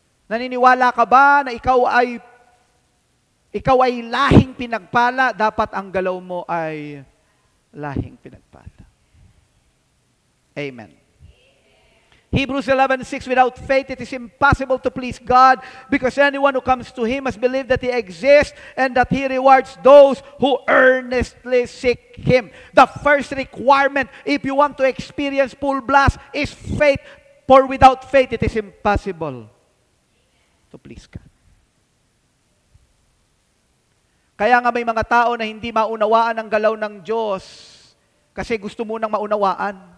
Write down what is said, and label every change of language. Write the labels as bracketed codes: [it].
[tl] Naniniwala ka ba na ikaw ay lahing pinagpala, dapat ang galaw mo ay lahing pinagpala. Amen. [en] Hebrews 11:6, without faith it is impossible to please God, because anyone who comes to Him must believe that He exists and that He rewards those who earnestly seek Him. The first requirement, if you want to experience full blast, is faith. For without faith, it is impossible to please God. [tl] Kaya nga may mga tao na hindi maunawaan ang galaw ng Diyos kasi gusto mo nang maunawaan.